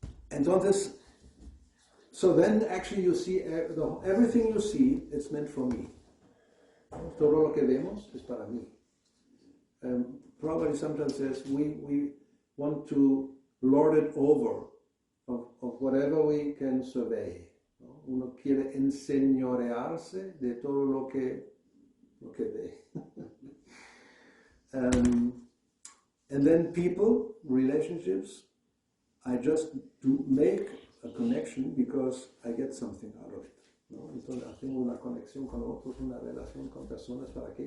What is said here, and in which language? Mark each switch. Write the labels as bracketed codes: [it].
[en] Entonces, so then actually you see, everything you see, it's meant for me. [es] Todo lo que vemos es para mí. [en] Probably sometimes says we want to lord it over of whatever we can survey. [es] ¿No? Uno quiere enseñorearse de todo lo que ve. [en] And then people, relationships, I just do make a connection because I get something out of it. [es] ¿No? Entonces hacemos una conexión con otros, una relación con personas, ¿para qué?